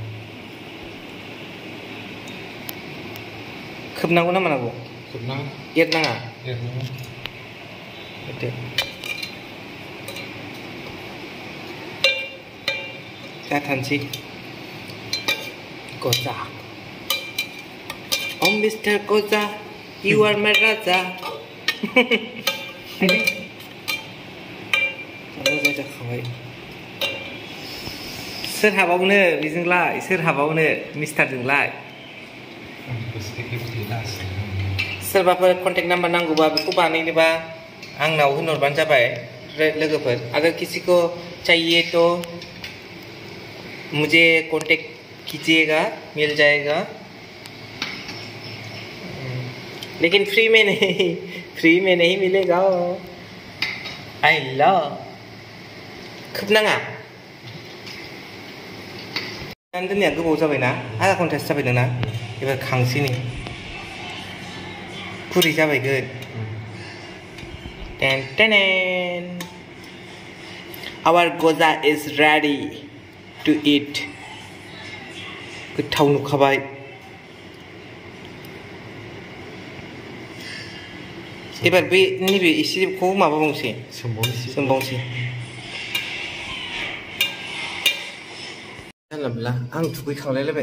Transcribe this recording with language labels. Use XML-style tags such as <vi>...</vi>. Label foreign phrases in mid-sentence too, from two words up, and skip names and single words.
<brx>खोबनांगौ ना मानांगौ? खोबनाङा। एरनाङा? एरनाङा। दे। जाथारनोसै। गजा।</brx> <en>Oh, Mr. Goza, you are my Raja.</en> <brx>मोजां जाखाबाय। सोर हाबावनो बेजोंलाय, सोर हाबावनो मिस्टारजोंलाय? सोरबाफोर कन्टेक्ट नाम्बार नांगौबा बेखौ बानायनोबा आंनाव होनहरबानो जाबाय लोगोफोर।</brx> <hi>अगर किसी को चाहिए तो मुझे कॉन्टेक्ट कीजिएगा, मिल जाएगा। लेकिन फ्री में नहीं मिलेगा।</hi> <en>I love.</en> <brx>खोबनाङा। दोननाया गोबाव जाबायना, आधा घन्टासो जाबाय नोंना। एबार खांसै नै। गुरै जाबायगोन।</brx> <en>ten ten. Our goza is ready to eat.</en> <brx>गोथाव नुखाबाय। एबार बे नैबे एसेखौ माबाबावनोसै, सोमबावनोसै। जानला मोनला, आं दुगैखांलायलायबाय।</brx>